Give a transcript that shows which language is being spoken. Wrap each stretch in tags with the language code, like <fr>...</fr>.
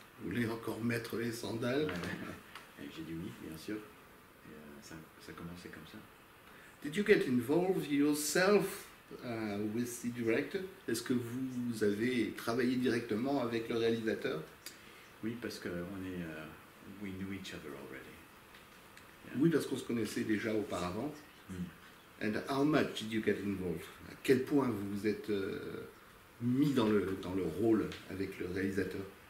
<fr>Vous voulez encore mettre les sandales? Et j'ai dit oui, bien sûr. Et ça a commencé comme ça.</fr> <en>Did you get involved yourself with the director?</en> <fr>Est-ce que vous avez travaillé directement avec le réalisateur? Oui, parce que</fr> <en>we knew each other already. Yeah.</en> <fr>Oui, parce qu'on se connaissait déjà auparavant.</fr> <en>And how much did you get involved?</en> <fr>À quel point vous vous êtes mis dans le rôle avec le réalisateur?</fr>